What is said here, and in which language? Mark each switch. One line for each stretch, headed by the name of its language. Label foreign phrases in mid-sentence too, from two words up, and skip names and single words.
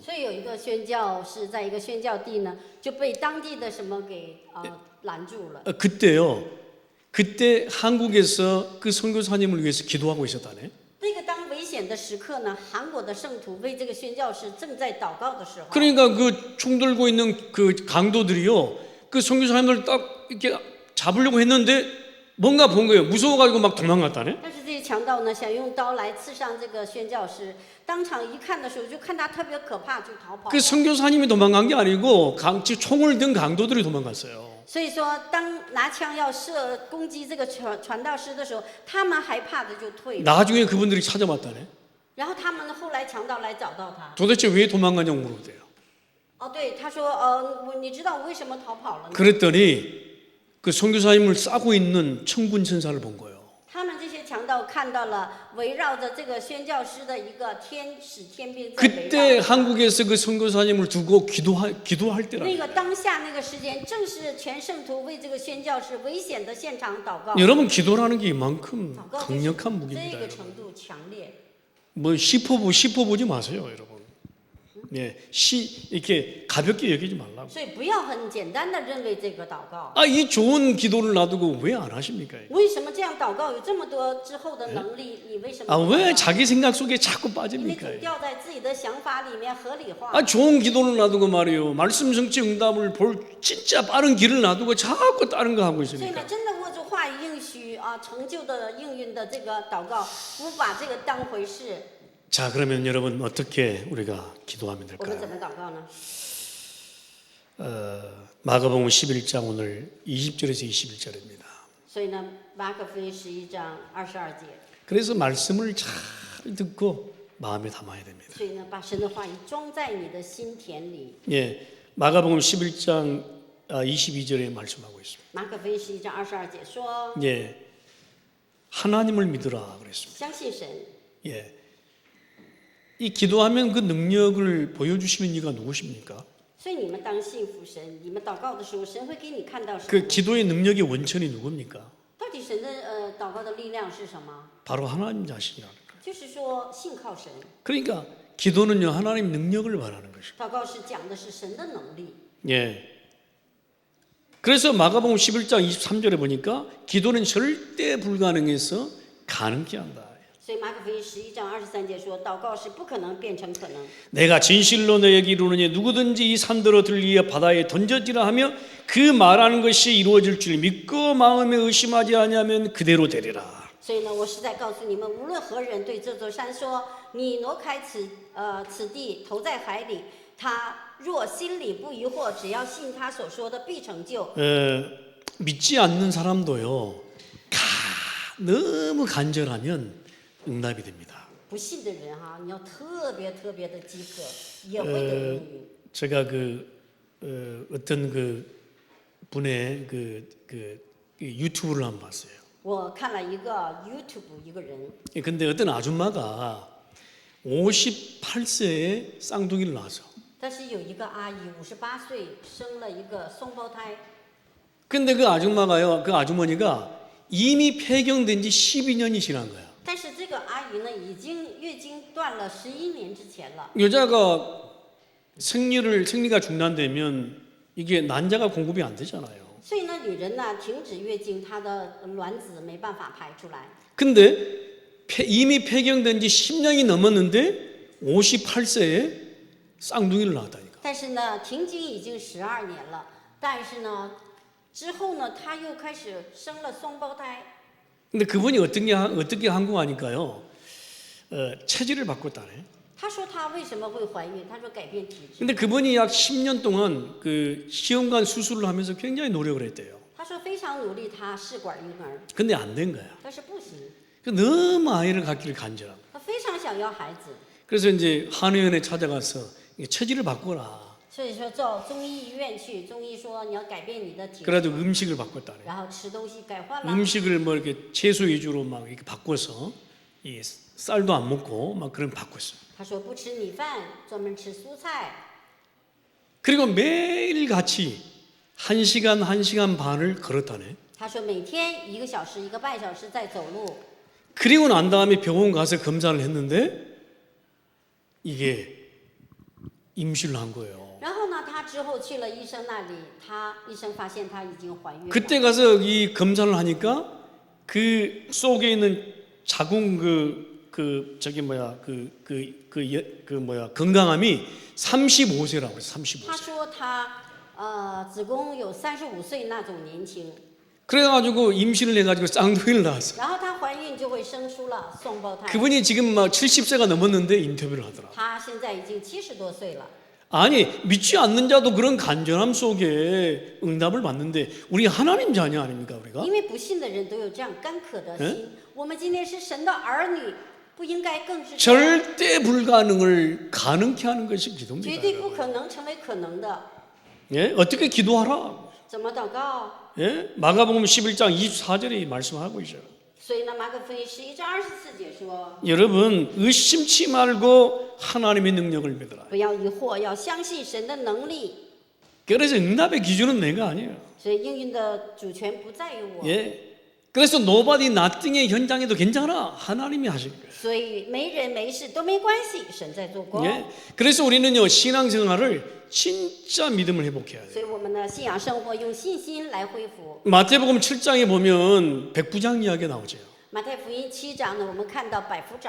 Chinese: 所以有一个宣教士在一个宣教地呢，就被当地的什么给拦住了。
Korean: 그때요. 그때 한국에서 그 선교사님을 위해서 기도하고 있었다네.
Chinese: 那个当危险的时刻呢，韩国的圣徒为这个宣教士正在祷告的时候，
Korean: 그러니까 그 총 들고 있는 그 강도들이요, 그 선교사님들 딱 이렇게 잡으려고 했는데 뭔가 본 거예요. 무서워가지고 막 도망갔다네.
Chinese: 但是这些强盗呢，想用刀来刺伤这个宣教士，当场一看的时候，就看他特别可怕，就逃跑
Korean: 그
Chinese: 了。
Korean: 선교사님이 도망간 게 아니고 총을 든 강도들이 도망갔어요.
Chinese: 所以说，当拿枪要攻击这个传道师的时候，他们害怕的就退了。
Korean: 나중에 그분들이 찾아왔다네.
Chinese: 然后他们后来强盗来找到他。
Korean: 도대체 왜 도망가냐고 물어보대요.
Chinese: 哦，对，他说，你知道我为什么逃跑了呢？
Korean: 그랬더니 그 선교사님을 싸고 있는 천군 천사를 본 거예요.
Chinese: 他们这些强盗看到了围绕着这个宣教师的一个天使天兵在围
Korean: 그때
Chinese: 绕着他。
Korean: 한국에서 그 선교사님을 두고 기도할 때라.
Chinese: 那个当下那个时间，正是全圣徒为这个宣教士危险的现场祷告。
Korean: 여러분 기도라는 게 이만큼
Chinese: 祷告
Korean: 강력한
Chinese: 这
Korean: 무기입니다.
Chinese: 个
Korean: 여러분.
Chinese: 程度强烈。
Korean: 뭐 씹어보지 마세요, 여러분. 예, 이렇게 가볍게 여기지 말라고.
Chinese: 所以不要很简单的认为这个祷告。
Korean: 아, 이 좋은 기도를 놔두고 왜 안 하십니까?
Chinese: 为什么这样祷告有这么多之后的能力？你为什么
Korean: 아,
Chinese: 不祷告？
Korean: 왜 자기 생각 속에 자꾸
Chinese: 因为
Korean: 빠집니까?
Chinese: 总掉在自己的想法里面合理化。
Korean: 아, 좋은 기도를 놔두고 말이요. 말씀 성취 응답을 볼 진짜 빠른 길을 놔두고 자꾸 다른 거 하고
Chinese: 所以呢，
Korean: 있으니까.
Chinese: 真的握住话语应许成就的应允的这个祷告，不把这个当回事。
Korean: 자, 그러면 여러분 어떻게 우리가 기도하면
Chinese: 我们怎
Korean: 될까요?
Chinese: 么祷告呢？
Korean: 마가복음 11장 오늘 20절에서 21절입니다.
Chinese: 所以呢，马可福音11章22节。
Korean: 그래서 말씀을 잘 듣고 마음에 담아야 됩니다.
Chinese: 所以呢，把神的话语装在你的心田里。
Korean: 예, 마가복음 11장 22절에 말씀하고 있습니다.
Chinese: 马可福音11章22节说
Korean: 예, 하나님을 믿으라 그랬습니다.
Chinese: 相信神。
Korean: 예, 이 기도하면 그 능력을 보여주시는 이가 누구십니까?
Chinese: 所以你们当信服神，你们祷告的时候，神会给你看到什
Korean: 그
Chinese: 么？
Korean: 기도의 능력의 원천이 누굽니까?
Chinese: 到底神的祷告的力量是什么？
Korean: 바로 하나님 자신이라는 거예요.
Chinese: 就是说信靠神。
Korean: 그러니까 기도는요 하나님 능력을 말하는 것이죠.
Chinese: 祷告是讲的是神的能力。
Korean: 예. 그래서 마가복음 11장 23절에 보니까 기도는 절대 불가능해서 가능케 한다.
Chinese: 所以马可福音11章23节说，祷告是不可能变成可能。
Korean: 내가 진실로 너에게 이르노니 누구든지 이 산더러 들리어 바다에 던져지라 하며 그 말하는 것이 이루어질 줄 믿고 마음에 의심하지 아니하면 그대로 되리라.
Chinese: 所以呢，我是在告诉你们，无论何人对这座山说：“你挪开此地，投在海里。” 他若心里不疑惑，只要信他所说的，必成就。
Korean: 믿지 않는 사람도요 너무 간절하면 응답이 됩니다.
Chinese: 不信的人哈，你要特别的饥渴，也会得应允。
Korean: 제가 어떤 그 분의 그 유튜브를 한번 봤어요.
Chinese: 我看了一个 YouTube 一个人，
Korean: 근데 어떤 아줌마가 58세에 쌍둥이를 낳아서
Chinese: 但是有一个阿姨58岁生了一个双胞胎，
Korean: 근데 그 아줌마가요 그 아주머니가 이미 폐경된 지 12년이 지난 거야.
Chinese: 但是这个阿姨呢，已经月经断了11年之前了。
Korean: 여자가 생리가 중단되면 이게 난자가 공급이 안 되잖아요.
Chinese: 所以呢，女人呢停止月经，她的卵子没办法排出来。
Korean: 근데 이미 폐경된 지 10년이 넘었는데 58세에 쌍둥이를 낳았다니까.
Chinese: 但是呢，停经已经12年了，但是呢，之后呢，她又开始生了双胞胎。
Korean: 근데 그분이 어떻게 한 거 하니까요. 체질을 바꿨다네.
Chinese: 她说她为什么会怀孕？她说改变体质。
Korean: 근데 그분이 약 10년 동안 그 시험관 수술을 하면서 굉장히 노력을 했대요.
Chinese: 她说非常努力，她试管婴儿，
Korean: 근데 안 된 거야.
Chinese: 但是不行。
Korean: 너무 아이를 갖기를 간절하고.
Chinese: 她非常想要孩子，
Korean: 그래서 이제 한의원에 찾아가서 체질을 바꿔라.
Chinese: 所以说到中医院去，中医说你要改变你的体质，
Korean: 그래가지고 음식을 바꿨다네.
Chinese: 然后吃东西改换了。
Korean: 음식을 뭐 이렇게 채소 위주로 막 이렇게 바꿔서 이 쌀도 안 먹고 막 그런 바꿨어요.
Chinese: 她说不吃米饭，专门吃蔬菜。
Korean: 그리고 매일 같이 1시간 반을 걸었다네.
Chinese: 她说每天1个小时、1个半小时在走路。
Korean: 그리고 난 다음에 병원 가서 검사를 했는데 이게 임신을 한 거예요.
Chinese: 然后呢，她之后去了医生那里，医生发现她已经怀孕了。
Korean: 그때 가서 이 검사를 하니까 그 속에 있는 자궁 건강함이 35세라고 그래요. 35세.
Chinese: 她说她子宫有35岁那种年轻，
Korean: 그래가지고 임신을 해가지고 쌍둥이를 낳았어.
Chinese: 然后她怀孕就会生出了双胞胎。
Korean: 그분이 지금 막 70세가 넘었는데 인터뷰를 하더라.
Chinese: 她现在已经70多岁了。
Korean: 아니 믿지 않는 자도 그런 간절함 속에 응답을 받는데 우리 하나님 자녀 아닙니까 우리가?
Chinese: 因为不信的人都有这样干渴的心。我们今天是神的儿女，不应该更是这样
Korean: 절대 불가능을 가능케 하는 것이
Chinese: 绝
Korean: 기도입니다.
Chinese: 对不可能成为可能的。
Korean: 예? 어떻게 기도하라?
Chinese: 怎么祷告？
Korean: 예? 마가복음 11장 24절에 말씀하고 있어요.
Chinese: 所以呢，马可福音11章24节说。
Korean: 여러분 의심치 말고 하나님의 능력을 믿어라.
Chinese: 不要疑惑，要相信神的能力。
Korean: 그래서 응답의 기준은 내가 아니에요.
Chinese: 所以应允的主权不在于我。
Korean: 예. 그래서
English: nobody nothing
Korean: 의 현장에도 괜찮아. 하나님이 하실 거예요.
Chinese: 所以没人没事都没关系，神在做工。
Korean: 예. 그래서 우리는요 신앙생활을 진짜 믿음을 회복해야 돼요.
Chinese: 所以我们的信仰生活用信心来恢复。
Korean: 마태복음 7장에 보면 백부장 이야기 나오죠.
Chinese: 马太福音7章呢，我们看到百夫长，